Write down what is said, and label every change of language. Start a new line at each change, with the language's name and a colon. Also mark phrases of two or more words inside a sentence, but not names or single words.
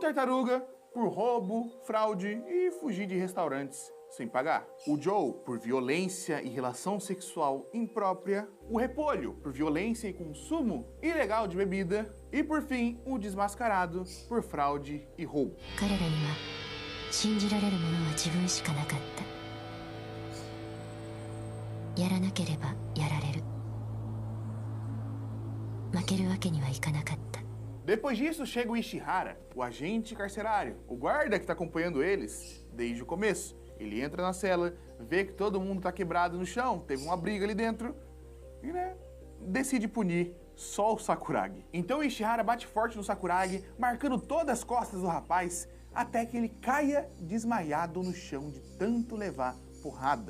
Portuguese: O Tartaruga por roubo, fraude e fugir de restaurantes sem pagar. O Joe, por violência e relação sexual imprópria. O Repolho, por violência e consumo ilegal de bebida. E por fim, o Desmascarado, por fraude e roubo.
Japanese: 彼らには信じられるものは自分しかなかった。やらなければやられる。負けるわけにはいかなかった。
Portuguese: Depois disso, chega o Ishihara, o agente carcerário, o guarda que tá acompanhando eles desde o começo. Ele entra na cela, vê que todo mundo tá quebrado no chão, teve uma briga ali dentro e, né, decide punir só o Sakuragi. Então o Ishihara bate forte no Sakuragi, marcando todas as costas do rapaz, até que ele caia desmaiado no chão de tanto levar porrada.